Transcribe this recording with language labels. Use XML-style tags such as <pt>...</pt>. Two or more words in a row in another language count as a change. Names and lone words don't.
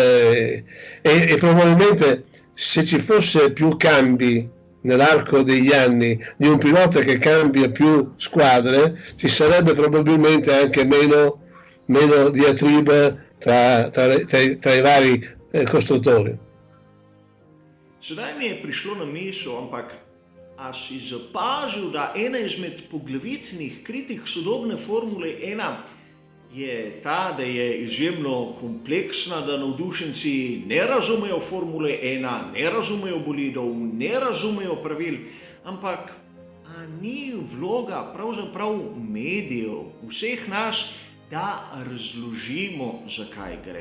<it>e probabilmente se ci fosse più cambi nell'arco degli anni di un pilota che cambia più squadre, ci sarebbe probabilmente anche meno diatriba tra i vari costruttori.</it> <sl>Sedaj mi je prišlo na misel, ampak a si zapazil, da ena izmed poglavitnih kritik sodobne Formule 1 je ta, da je izjemno kompleksna, da navdušenci ne razumejo Formule 1, ne razumejo bolidov, ne razumejo pravil, ampak a ni vloga pravzaprav medijev, vseh nas, da razložimo, zakaj gre.</sl>